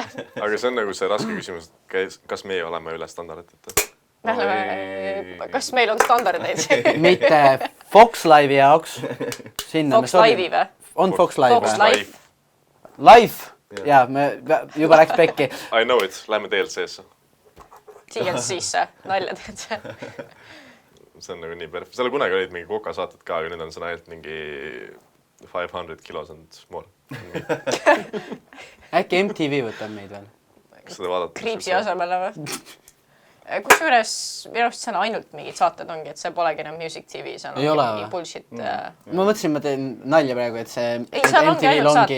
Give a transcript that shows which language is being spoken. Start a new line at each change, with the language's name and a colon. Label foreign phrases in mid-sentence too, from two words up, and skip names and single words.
Estonian: Aga see on nagu see raske küsimus, kas meie oleme üle standardite? Kas meil on standardeid? Mitte Fox Live'i jaoks. Fox Live'i või? On Fox Live või? Fox Live. Live? Jaa, me juba läks pekki.
English: I know it,
Estonian: lähme DLC-sse. TLC-sse, nalja teed see. See on nagu nii perfekt. Selle kunagi olid mingi Koka saated ka, aga nüüd on see ainult mingi 500 kilos
English: and more.
Estonian: Äkki MTV võtab meid veel? Kas seda vaadata? Kriipsi asemele või? Kusjuures minu arust seal ainult mingid saated ongi, et see polegi enam Music TV, see on mingi bullshit. Ma mõtlesin, ma teen nalja praegu, et see MTV-l ongi